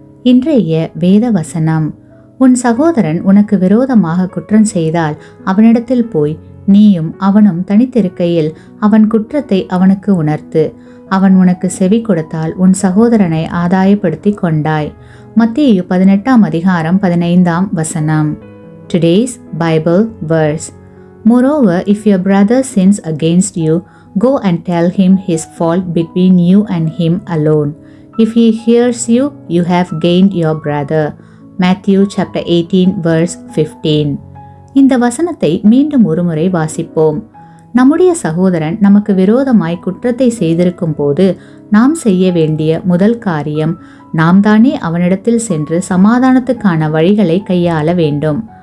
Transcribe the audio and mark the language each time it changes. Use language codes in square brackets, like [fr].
[ta] இன்றைய வேத வசனம்: உன் சகோதரன் உனக்கு விரோதமாக குற்றம் செய்தால் அவனிடத்தில் போய் நீயும் அவனும் தனித்திருக்கையில் அவன் குற்றத்தை அவனுக்கு உணர்த்து. அவன் உனக்கு செவி கொடுத்தால் உன் சகோதரனை ஆதாயப்படுத்தி கொண்டாய். மத்தேயு 18:15. [en] Today's Bible verse: Moreover, if your brother sins against you, go and tell him his fault between you and him alone. If he hears you, you have gained your brother. Matthew chapter 18:15. [ta] இந்த வசனத்தை மீண்டும் ஒருமுறை வாசிப்போம். நம்முடைய சகோதரன் நமக்கு விரோதமாய் குற்றத்தை செய்திருக்கும் போது நாம் செய்ய வேண்டிய முதல் காரியம், நாம் தானே அவனிடத்தில் சென்று சமாதானத்துக்கான வழிகளை கையாள வேண்டும்.